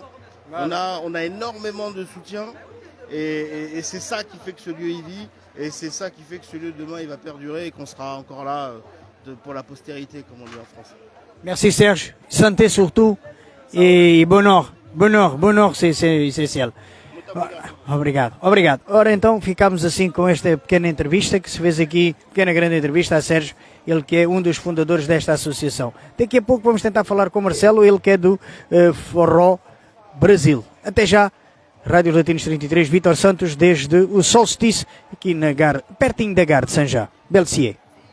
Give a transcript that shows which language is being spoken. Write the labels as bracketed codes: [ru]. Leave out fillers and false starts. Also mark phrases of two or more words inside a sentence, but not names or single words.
[fr] Voilà. On a énormément de soutien et c'est ça qui fait que ce lieu y vit. Et c'est ça qui fait que ce lieu demain il va perdurer et qu'on sera encore là pour la postérité, comme on dit en France. Merci Serge, santé surtout e bonheur c'est essencial. [pt] Obrigado. Ora então ficamos assim com esta pequena entrevista que se fez aqui, pequena grande entrevista a Sérgio, ele que é um dos fundadores desta associação. Daqui a pouco vamos tentar falar com o Marcelo, ele que é do Forró Brasil. Até já. Rádio Latinos 33, Vítor Santos, desde o Solstice, aqui pertinho da Gare de Saint-Jean. Belcier.